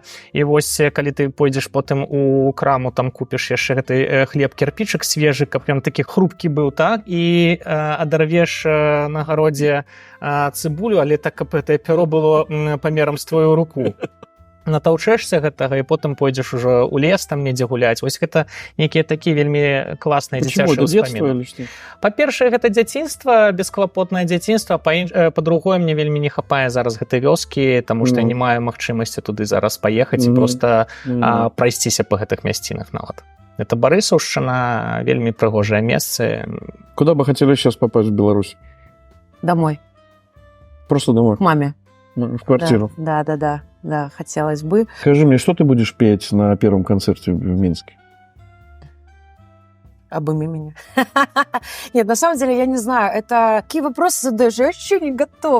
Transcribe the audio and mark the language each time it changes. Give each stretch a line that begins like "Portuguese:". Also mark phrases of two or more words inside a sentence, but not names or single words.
Belarusian: І вось, калі ты пойдзеш потым у краму, там купіш яшчэ гэты хлеб-кірпічак свежы, каб прям такі хрупкі быў, так, і адарвеш на гародзе цыбулю, але так, каб гэтае пяро было памерам з твою руку. натаўчэшся гэтага і потым пойдзеш ужо ў лес там недзе гуляць. Вось гэта нейкія такія вельмі класныя
Russian: Почему?
Belarusian: дзіцячыя
Russian: Это детство
Belarusian: ўспаміны.
Russian: или что?
Belarusian: Па-першае, гэта дзяцінства, бесклапотнае дзяцінства, па-другое, мне вельмі не хапае зараз гэтай вёскі, таму што я не маю магчымасці туды зараз паехаць і проста прайсціся па гэтых мясцінах нават. Это Барысаўшчына, вельмі прыгожае месца.
Russian: Куда бы хотели сейчас попасть в Беларусь? Домой, Просто домой, к маме. в квартиру. Да, хотелось бы. Скажи мне, что ты будешь петь на первом концерте в Минске? Обыми меня. Нет, на самом деле, я не знаю. Это такие вопросы задаешь, я вообще не готов.